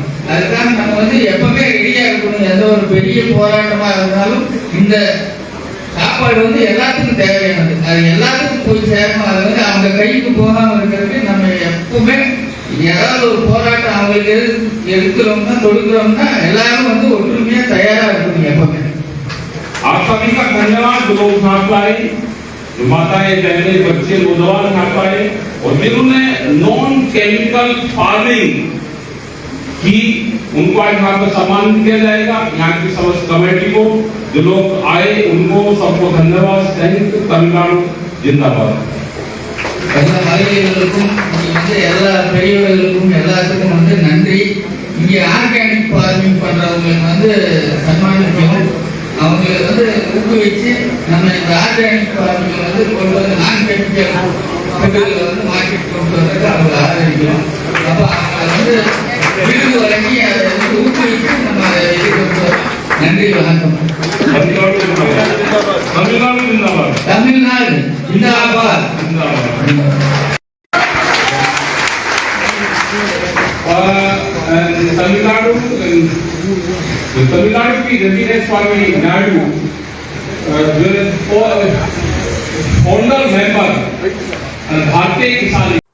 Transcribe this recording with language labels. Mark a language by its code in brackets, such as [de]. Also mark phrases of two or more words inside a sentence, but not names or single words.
[ta] அதுக்காக நம்ம வந்து எப்பவுமே ரெடியா இருக்கணும். எந்த ஒரு பெரிய போராட்டமா இருந்தாலும் இந்த சாப்பாடு வந்து எல்லாத்துக்கும் தேவையானது, அது எல்லாத்துக்கும் போய் சேரணும். அது வந்து அவங்க கைக்கு போகாம இருக்கிறதுக்கு நம்ம எப்பவுமே ஏதாவது ஒரு போராட்டம் அவங்களுக்கு எடுக்கிறோம்னா கொடுக்குறோம்னா எல்லாரும் வந்து ஒற்றுமையா தயாரா இருக்கணும் எப்பவுமே. [hi] आप सभी का धन्यवाद जो लोग यहाँ पे आए, जो माताएं, बहनें, बच्चे, नौजवान यहाँ पे आए और जिन्होंने [en] non chemical farming [hi] की, उनको आज यहाँ पे सम्मानित किया जाएगा। यहाँ की समस्त कमेटी को, जो लोग आए उनको सबको धन्यवाद। [en] Thank you. तमिलनाडु जिंदाबाद। [ta] எல்லா மகளிர்களுக்கும் வந்து எல்லா பெரியவர்களுக்கும் எல்லாத்துக்கும் வந்து நன்றி. இங்க [en] organic farming [ta] பண்றவங்களுக்கு வந்து சன்மானிக்கணும், அவங்களுக்கு வந்து ஊக்குவிச்சு நம்ம இந்த [en] organic farming [ta] வந்து கொண்டு வந்து [en] non chemical foods [ta] வந்து மார்க்கெட் கொண்டு வரதுக்கு அவங்க ஆதரிக்கணும். அப்போ அவங்க வந்து விருது வழங்கி அதை வந்து ஊக்குவிச்சு நம்ம அதை இது கொண்டு வரோம். நன்றி, வணக்கம். [hi] तमिलनाडु जिंदाबाद। तमिलनाडु जिंदाबाद। தமிழ்நாடு जिंदाबाद। तमिलनाडु की रेजिडेंट स्वामी नायडू [en] founder member [hi] भारतीय किसान